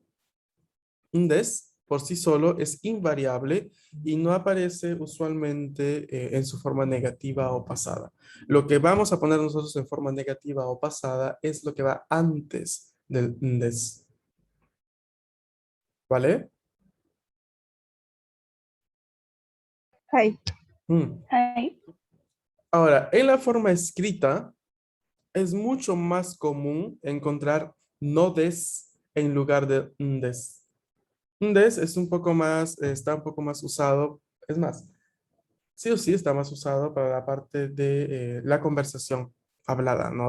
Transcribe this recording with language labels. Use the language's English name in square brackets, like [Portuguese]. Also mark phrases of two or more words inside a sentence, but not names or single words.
[Spanish] Un des por sí solo es invariable y no aparece usualmente en su forma negativa o pasada. Lo que vamos a poner nosotros en forma negativa o pasada es lo que va antes del des, ¿vale? [Japanese] はい。 Mm. はい。 [Spanish] Ahora, en la forma escrita es mucho más común encontrar no des en lugar de des. Des es un poco más, está un poco más usado, es más, sí o sí está más usado para la parte de la conversación hablada, ¿no?